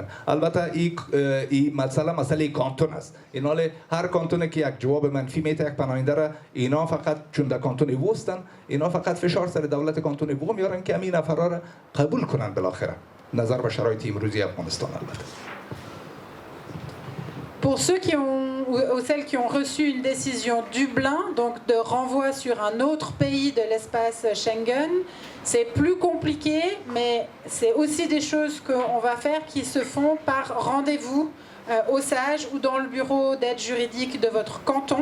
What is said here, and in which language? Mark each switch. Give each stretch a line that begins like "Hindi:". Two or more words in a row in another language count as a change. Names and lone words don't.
Persian: البته این مسئله کانتون است. اینا هر کانتونی که یک جواب منفی میته یک پناهنده را، اینا فقط چون در کانتون ووستن، اینا فقط فشار سر دولت کانتون وو میارن که همین نفرا را قبول کنن بالاخره نظر به شرایط امروزی افغانستان. البته
French: Pour ceux ou celles qui ont reçu une décision Dublin, donc de renvoi sur un autre pays de l'espace Schengen, c'est plus compliqué, mais c'est aussi des choses qu'on va faire qui se font par rendez-vous au SAGE ou dans le bureau d'aide juridique de votre canton.